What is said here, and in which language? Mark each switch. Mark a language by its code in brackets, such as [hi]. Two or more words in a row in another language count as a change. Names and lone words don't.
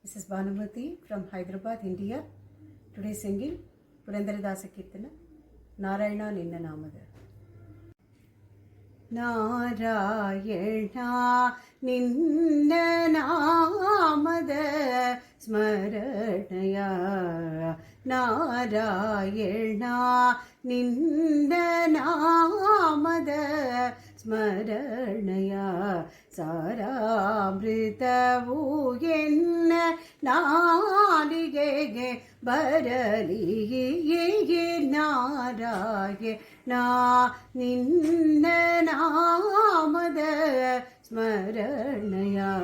[en] This is Bhanumati from Hyderabad, India. Today singing Purandaradasa Kirtana, Narayana Ninna Namada. [kn] ನಾರಾಯಣ ನಿನ್ನ ನಾಮದ ಸ್ಮರಣೆಯ. ನಾರಾಯಣ ನಿನ್ನ ನಾಮದ ಸ್ಮರಣೆಯ. ಸಾರಾಮೃತವು ಎನ್ನ ನಾಲಿಗೆಗೆ ಬರಲಿ ನಾರಾಯಣ ನಿನ್ನ ನಾಮದ ಸ್ಮರಣಯ.